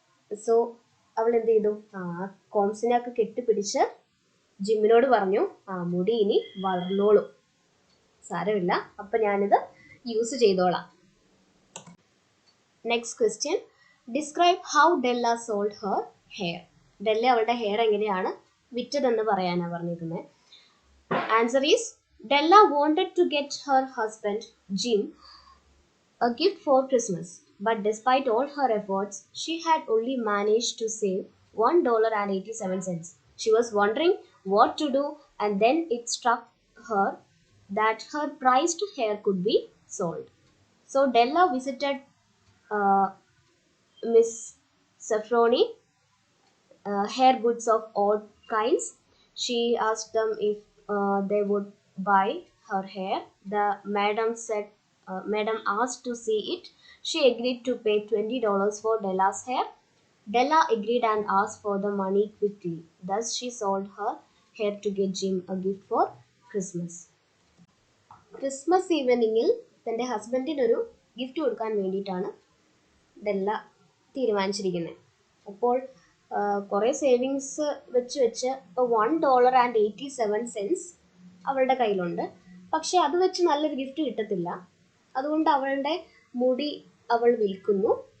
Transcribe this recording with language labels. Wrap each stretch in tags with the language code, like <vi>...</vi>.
<ml>So അവൾ എന്ത് ചെയ്തു, കോംസിനെയൊക്കെ കെട്ടിപ്പിടിച്ച് ജിമ്മിനോട് പറഞ്ഞു, മുടി ഇനി വളർന്നോളൂ, സാരമില്ല, അപ്പം ഞാനിത് യൂസ് ചെയ്തോളാം.</ml> <en>Next question. Describe how Della sold her hair.</en> <ml>ഡെല്ല അവളുടെ ഹെയർ എങ്ങനെയാണ് വിറ്റതെന്ന് പറയാനാണ് പറഞ്ഞിരുന്നത്.</ml> <en>Answer is, Della wanted to get her husband, Jim, a gift for Christmas, but despite all her efforts, she had only managed to save $1.87. She was wondering what to do, and then it struck her that her prized hair could be sold. So Della visited Miss Safroni, hair goods of all kinds. She asked them if they would buy her hair. The madam asked to see it. She agreed to pay $20 for Della's hair. Della agreed and asked for the money quickly. Thus she sold her hair to get Jim a gift for Christmas.</en> <ml>Christmas ഈവനിങ്ങിൽ തൻ്റെ ഹസ്ബൻഡിനൊരു gift കൊടുക്കാൻ വേണ്ടിയിട്ടാണ് ഡെല്ല തീരുമാനിച്ചിരിക്കുന്നത്. അപ്പോൾ കുറേ savings വെച്ച് ഇപ്പോൾ $1.87 അവളുടെ കയ്യിലുണ്ട്. പക്ഷെ അത് വെച്ച് നല്ലൊരു ഗിഫ്റ്റ് കിട്ടത്തില്ല. അതുകൊണ്ട് അവളുടെ മുടി അവൾ വിൽക്കുന്നു.</ml>